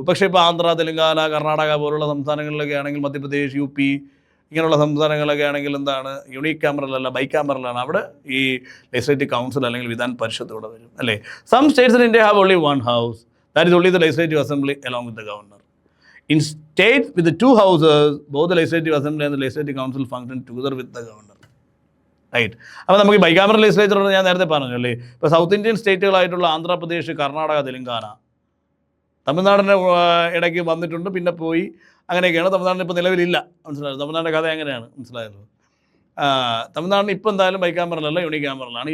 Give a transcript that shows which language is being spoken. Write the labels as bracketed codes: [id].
[ml] പക്ഷേ ഇപ്പോൾ ആന്ധ്ര, തെലങ്കാന, കർണാടക പോലുള്ള സംസ്ഥാനങ്ങളിലൊക്കെ ആണെങ്കിൽ, മധ്യപ്രദേശ്, യു പി ഇങ്ങനെയുള്ള സംസ്ഥാനങ്ങളൊക്കെ ആണെങ്കിൽ എന്താണ്, യൂണിക് ക്യാമറലല്ല, ബൈ ക്യാമറലാണ്. അവിടെ ഈ ലെജിസ്ലേറ്റീവ് കൗൺസിൽ അല്ലെങ്കിൽ വിധാൻ പരിഷത്ത് ഇവിടെ വരും അല്ലേ. [en] Some states in India have only one house, that is only the legislative assembly along with the governor. In states with the two houses, both the legislative assembly and the legislative council function together with the governor. Right. [ml] അപ്പോൾ നമുക്ക് ഈ bicameral legislature ഞാൻ നേരത്തെ പറഞ്ഞു അല്ലേ. ഇപ്പോൾ south Indian സ്റ്റേറ്റുകളായിട്ടുള്ള Andhra Pradesh, Karnataka, Telangana, തമിഴ്നാടിൻ്റെ ഇടയ്ക്ക് വന്നിട്ടുണ്ട്, പിന്നെ പോയി, അങ്ങനെയൊക്കെയാണ്. തമിഴ്നാടിന് ഇപ്പോൾ നിലവിലില്ല, മനസ്സിലായോ. തമിഴ്നാടിൻ്റെ കഥ എങ്ങനെയാണ്, മനസ്സിലായല്ലോ. തമിഴ്നാടിന് ഇപ്പോൾ എന്തായാലും ബൈക്യാമറലല്ല, യൂണിക് ക്യാമറലാണ്.